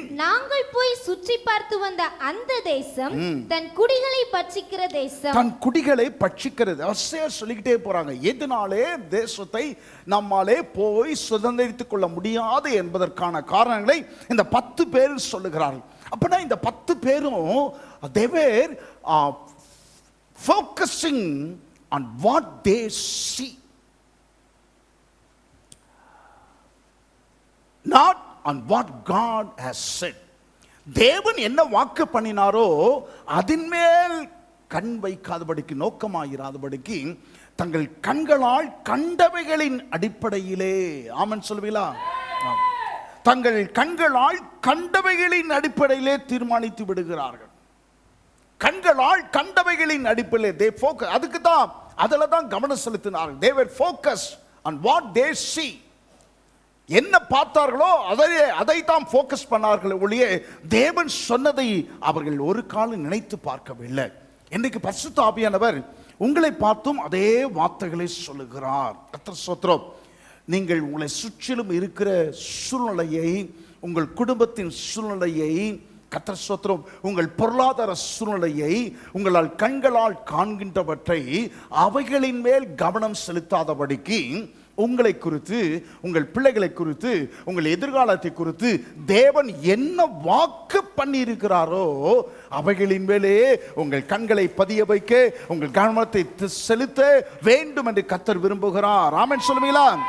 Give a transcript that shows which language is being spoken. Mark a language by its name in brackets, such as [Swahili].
[Tamil] நாங்கள் போய் சுற்றி பார்த்து வந்த அந்த தேசம் தன் குடிகளை பட்சிக்கிற தேசம். தன் குடிகளை பட்சிக்கிறது. சொல்லிக்கிட்டே போறாங்க. எதனாலே தேசத்தை நம்மாலே போய் சுதந்திரித்துக் கொள்ள முடியாது என்பதற்கான காரணங்களை இந்த 10 பேர் சொல்லுகிறார்கள். அப்படின்னா இந்த 10 பேரும் [English] they were focusing on what they see, not on what God has said. [Tamil] தேவன் என்ன வாக்கு பண்ணினாரோ அதன் மேல் கண் வைக்காதபடிக்கு, நோக்கமாயிராதபடிக்கு தங்கள் கண்களால் கண்டவைகளின் அடிப்படையிலே, ஆமென் சொல்லுவீங்களா? தங்கள் கண்களால் கண்டவைகளின் அடிப்படையிலே தீர்மானித்து விடுகிறார்கள். கண்களால் கண்டவைகளின் அடிப்படையிலே [English] they focus. [Tamil] அதுக்கு தான் அதுல தான் கவனம் செலுத்தினார்கள். [English] they were focused on what they see. [Tamil] என்ன பார்த்தார்களோ அதை தான் ஃபோக்கஸ் பண்ணார்கள் ஒழிய தேவன் சொன்னதை அவர்கள் ஒரு காலம் நினைத்து பார்க்கவில்லை. இன்றைக்கு பரிசுத்த ஆவியானவர் உங்களை பார்த்தும் அதே வார்த்தைகளை சொல்லுகிறார். கர்த்தர் ஸ்தோத்திரம். நீங்கள் உங்களை சுற்றிலும் இருக்கிற சூழ்நிலையை, உங்கள் குடும்பத்தின் சூழ்நிலையை, கர்த்தர் ஸ்தோத்திரம், உங்கள் பொருளாதார சூழ்நிலையை, உங்களால் கண்களால் காண்கின்றவற்றை அவைகளின் மேல் கவனம் செலுத்தாதபடிக்கு உங்களை குறித்து, உங்கள் பிள்ளைகளை குறித்து, உங்கள் எதிர்காலத்தை குறித்து தேவன் என்ன வாக்கு பண்ணி இருக்கிறாரோ அவைகளின் மேலே உங்கள் கண்களை பதிய வைக்க, உங்கள் கவனத்தை செலுத்த வேண்டும் என்று கர்த்தர் விரும்புகிறார். ஆமென் சொல்லுவீங்களா?